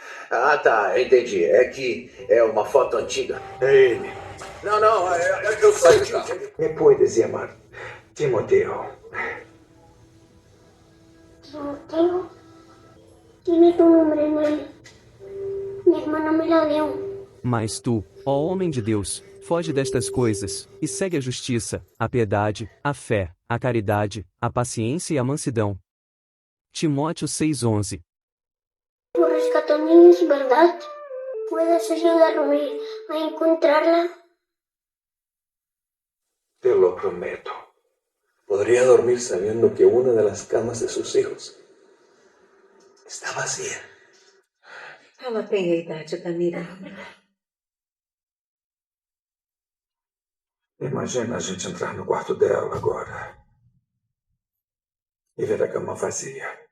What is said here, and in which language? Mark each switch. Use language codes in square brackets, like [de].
[pt] Ah, tá, entendi. É que é uma foto antiga. É ele. Não, eu saí de carro. [es] Me puedes llamar Timoteo. Timoteo, tiene tu nombre en él. Mi hermano me lo dio. [pt] Mas tu, ó homem de Deus, foge destas coisas, e segue a justiça, a piedade, a fé, a caridade, a paciência e a mansidão. Timóteo 6:11. [es] Tú rescató niños, ¿verdad? ¿Puedes ayudarme a encontrarla? Te lo prometo. Podría dormir sabiendo que una de las camas de sus hijos está vacía. [pt] Ela tem a idade da Miriam. Imagina a gente entrar no quarto dela agora e ver a cama vazia.